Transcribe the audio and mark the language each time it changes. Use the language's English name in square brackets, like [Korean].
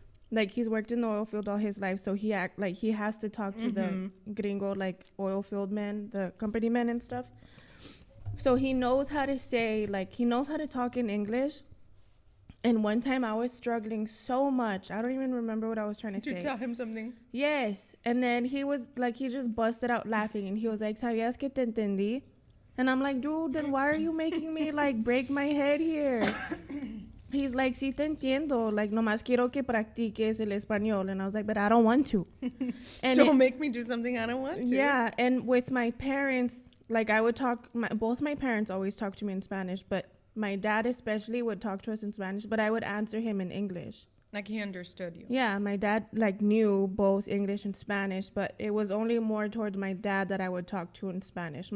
[English] Like, he's worked in the oil field all his life, so he has to talk to the gringo, like, oil field men, the company men and stuff. So he knows how to say, like, he knows how to talk in English. And one time I was struggling so much. I don't even remember what I was trying to say. Did you tell him something? Yes. And then he was like, he just busted out laughing. And he was like, [Spanish] ¿Sabías que te entendí? [English] And I'm like, dude, then why are you making me, like, break my head here? He's like, [Spanish] sí te entiendo. [English] Like, [Spanish] nomás quiero que practiques el español. [English] And I was like, but I don't want to. And don't make me do something I don't want to. Yeah. And with my parents, like, I would talk, both my parents always talk to me in Spanish, but my dad especially would talk to us in Spanish, but I would answer him in English. Like, he understood you. Yeah, my dad, like, knew both English and Spanish, but it was only more towards my dad that I would talk to in Spanish.